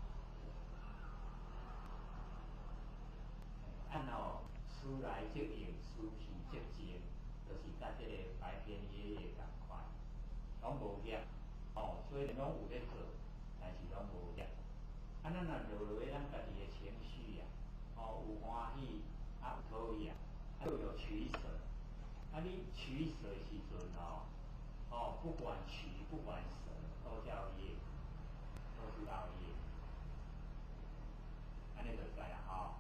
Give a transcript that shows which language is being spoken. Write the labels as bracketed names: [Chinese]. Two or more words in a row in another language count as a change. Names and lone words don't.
[Min Nan Chinese] 事来则应，事去则静，就是甲这个白天夜夜共款，拢无业。虽然拢有咧做，但是拢无业。咱若落落咱家己的情绪有欢喜有讨厌，都有取舍。你取舍的时阵不管取不管舍，都叫业，都是道业。安尼就知啦